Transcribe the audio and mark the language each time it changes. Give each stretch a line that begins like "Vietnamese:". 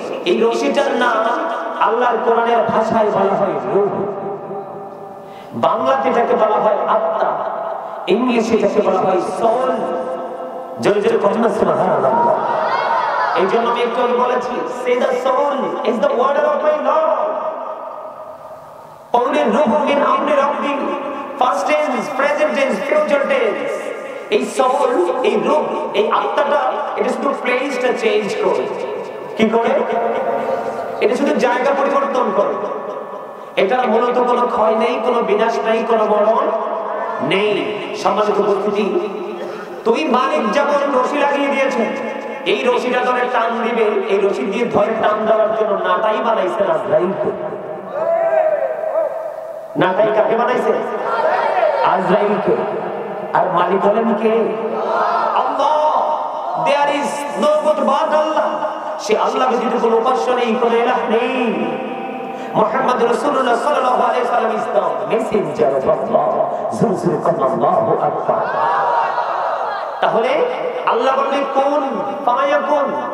Bangla: এই রশিটার নাম আল্লাহর কোরআনের ভাষায় বলা হয় রূহ, বাংলাতে এটাকে বলা হয় আত্মা, ইংলিশে এটাকে বলা হয় সোল। জোরে জোরে বলুন না সুবহানাল্লাহ। এই জন্য আমি একটু আগে বলেছি,
English: Say the soul is the word of my lord. only
Arabic: রূহ মিন আমরি রাব্বি,
English: past tense, present tense, future tense।
Bangla: এই সোল, এই রূহ, এই আত্মাটা এটা শুধু প্লেসটা চেঞ্জ করে। কি করে? এটা শুধু জায়গা পরিবর্তন করে। এটা মূলত কোনো ক্ষয় নেই, কোনো বিনাশ নেই, কোনো মরণ নেই। সম্মানিত উপস্থিতি, তুই মালিক যেমন রশি লাগিয়ে দিয়েছে, এই রশিটা ধরে টান দিবে, এই রশি দিয়ে ধরে টান দেওয়ার জন্য নাটাই বানাইছে আজরাইলকে। নাটাই কাকে বানাইছে? আজরাইলকে। আর মালিক হলেন কে? আল্লাহ।
English: There is no God but Allah।
Bangla: সে আল্লাহ ব্যতীত কোনো উপাস্য নেই, কোনো ইলাহ নেই। মুহাম্মদ রাসূলুল্লাহ সাল্লাল্লাহু আলাইহি ওয়াসাল্লাম
English: Is the messenger of Allah.
Bangla: জোরে বলুন আল্লাহু আকবার। তাহলে আল্লাহ বললেন
Arabic: কোন ফায়াকুন।